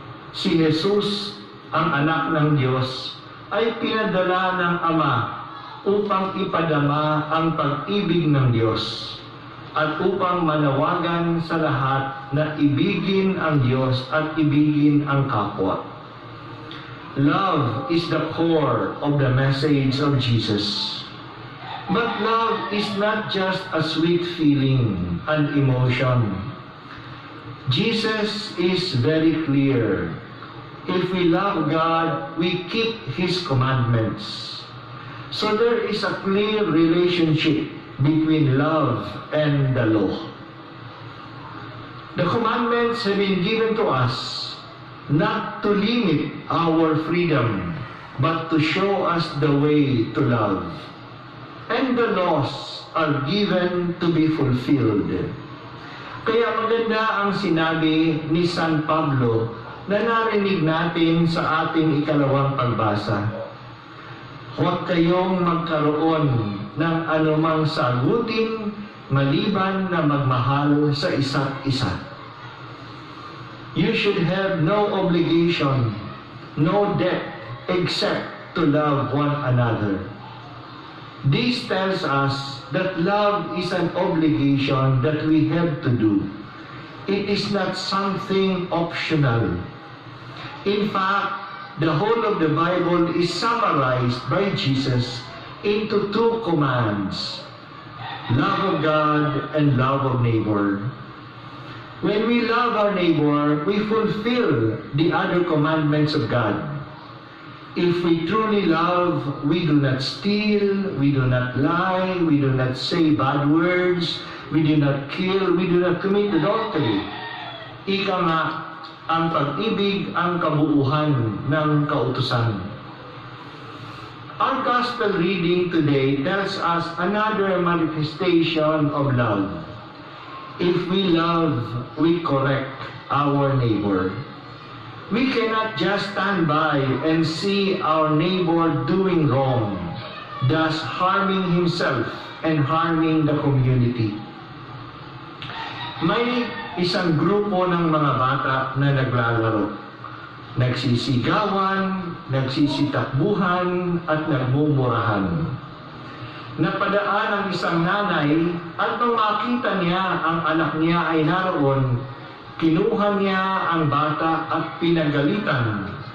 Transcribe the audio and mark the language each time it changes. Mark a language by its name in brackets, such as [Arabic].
[Filipino] Si Jesus, ang anak ng Diyos, ay pinadala ng Ama upang ipadama ang pag-ibig ng Diyos at upang manawagan sa lahat na ibigin ang Diyos at ibigin ang kapwa. [English] Love is the core of the message of Jesus. But love is not just a sweet feeling and emotion. Jesus is very clear. If we love God, we keep His commandments. So there is a clear relationship between love and the law. The commandments have been given to us not to limit our freedom, but to show us the way to love. And the laws are given to be fulfilled. [Filipino] Kaya maganda ang sinabi ni San Pablo na narinig natin sa ating ikalawang pagbasa. Huwag kayong magkaroon ng anumang sagutin maliban na magmahal sa isa't isa. [English] You should have no obligation, no debt, except to love one another. This tells us that love is an obligation that we have to do. It is not something optional. In fact, the whole of the Bible is summarized by Jesus into two commands: love of God and love of neighbor. When we love our neighbor, we fulfill the other commandments of God. If we truly love, we do not steal, we do not lie, we do not say bad words, we do not kill, we do not commit adultery. [Filipino] Ika nga, ang pag-ibig ang kabuuhan ng kautusan. [English] Our gospel reading today tells us another manifestation of love. If we love, we correct our neighbor. We cannot just stand by and see our neighbor doing wrong, thus harming himself and harming the community. [Filipino] May isang grupo ng mga bata na naglalaro. Nagsisigawan, nagsisitakbuhan, at nagmumurahan. Napadaan ang isang nanay at nung makita niya ang anak niya ay naroon, kinuha niya ang bata at pinagalitan.